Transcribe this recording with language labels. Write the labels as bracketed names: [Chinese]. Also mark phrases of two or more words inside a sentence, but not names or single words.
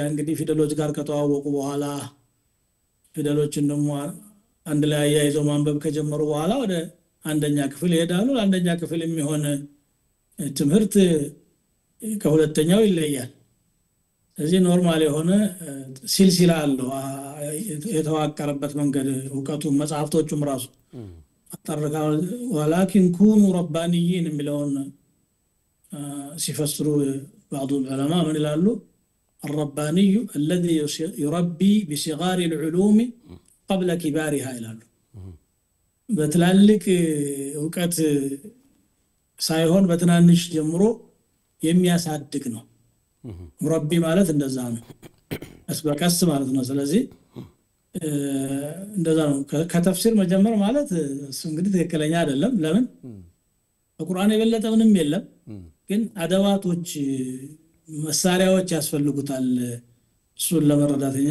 [Amharic] እንግዲህ ፊደሎች ጋር ከተዋወቁ በኋላ ፊደሎችን ደግሞ አንድ ላይ ያያይዘው ማንበብ ከጀመሩ በኋላ ወደ አንደኛ ክፍል ይሄዳሉ አንደኛ ክፍል የሚሆን ትምህርት ከሁለተኛው ይለያል እዚህ ኖርማል የሆነ ሲልሲላ አለው የተዋቀረበት መንገድ ዕውቀቱ መጽሐፍቶቹም ራሱ አጠርቃው [Arabic] ولكن كونوا ربانيين [Amharic] የሚለውን ሲፈስሩ [Arabic] بعض العلماء من [Amharic] ይላሉ [Arabic] الرباني الذي يربي بصغار العلوم قبل كبارها [Amharic] ይላሉ በትላልቅ ዕውቀት ሳይሆን በትናንሽ ጀምሮ የሚያሳድግ ነው ሙረቢ ማለት እንደዛ ነው አስበቀስ ማለት ነው ስለዚህ እንደዛ ነው ከተፍሲር መጀመር ማለት እሱ እንግዲህ ትክክለኛ አይደለም ለምን በቁርአን የበለጠ ምንም የለም ግን አደዋቶች መሳሪያዎች ያስፈልጉታል እሱን ለመረዳትኛ